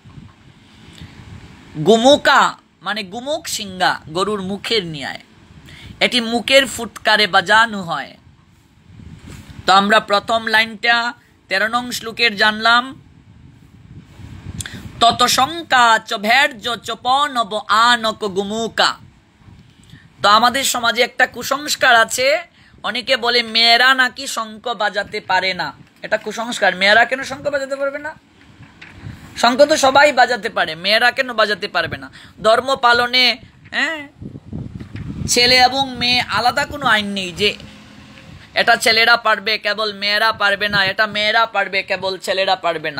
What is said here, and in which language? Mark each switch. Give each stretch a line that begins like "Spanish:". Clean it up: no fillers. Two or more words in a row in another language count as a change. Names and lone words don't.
Bangla: গুমুকা মানে গুমুক সিংগা, গরুর মুখের ন্যায়। এটি মুখের ফুৎকারে বাজানো হয়। তো আমরা প্রথম লাইনটা 13 নং শ্লোকের জানলাম।
Sanskrit: তত শঙ্কা চ ভের্য চ পনব আনক গুমুকা।
Bangla: তো আমাদের সমাজে একটা কুসংস্কার আছে, অনেকে বলে মেয়েরা নাকি শঙ্খ বাজাতে পারে না। এটা কুসংস্কার। মেয়েরা কেন শঙ্খ বাজাতে পারবে না? শঙ্খ তো সবাই বাজাতে পারে, মেয়েরা কেন বাজাতে পারবে না? ধর্ম পালনে ছেলে এবং মেয়ে আলাদা কোনো আইন নেই যে এটা ছেলেরা পারবে কেবল মেয়েরা পারবে না, এটা মেয়েরা পারবে কেবল ছেলেরা পারবে না।